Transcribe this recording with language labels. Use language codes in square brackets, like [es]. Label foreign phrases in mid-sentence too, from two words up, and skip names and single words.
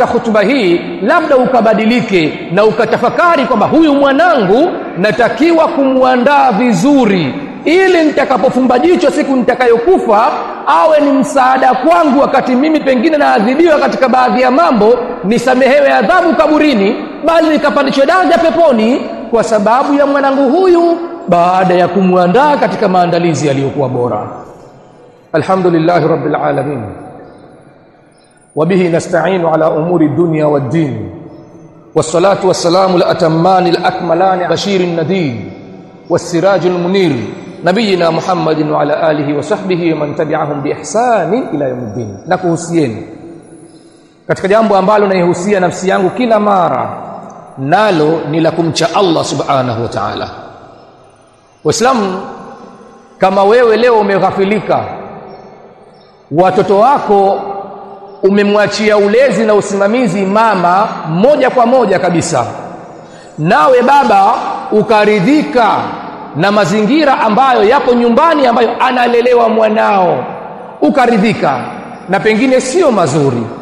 [sw] hutuba hii labda ukabadilike na ukatafakari kwamba huyu mwanangu natakiwa kumuandaa vizuri, ili nitakapofumba jicho siku nitakayokufa awe ni msaada kwangu, wakati mimi pengine naadhibiwa katika baadhi ya mambo, nisamehewe adhabu kaburini, bali nikapandishwe daraja peponi kwa sababu ya mwanangu huyu, baada ya kumuandaa katika maandalizi yaliyokuwa bora. [ar] الحمد لله رب العالمين, وبه نستعين على أمور الدنيا والدين، والصلاة والسلام الأتمان الأكملان بشير النذير والسراج المنير نبينا محمد وعلى آله وصحبه ومن تبعهم بإحسان إلى يوم الدين. [sw] Nakuhusieni katika jambo ambalo naihusia nafsi yangu kila mara, nalo ni la kumcha Allah [ar] سبحانه وتعالى. [sw] Waislamu, kama wewe leo umeghafilika, watoto wako umemwachia ulezi na usimamizi mama moja kwa moja kabisa, nawe baba ukaridhika na mazingira ambayo yapo nyumbani ambayo analelewa mwanao, ukaridhika na pengine sio mazuri,